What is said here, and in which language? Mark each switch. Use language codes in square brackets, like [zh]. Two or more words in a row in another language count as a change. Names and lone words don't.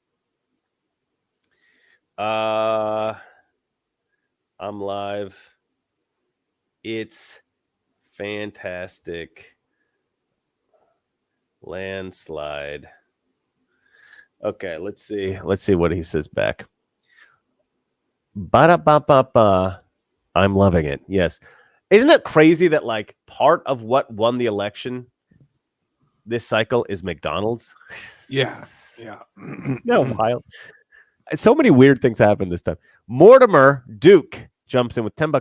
[en] I'm live. It's fantastic. Landslide. Okay, let's see. Let's see what he says back. Ba-da-ba-ba-ba. I'm loving it. Yes. Isn't it crazy that like part of what won the election this cycle is McDonald's? Yeah. No, wild. So many weird things happen this time. Mortimer Duke jumps in with $10.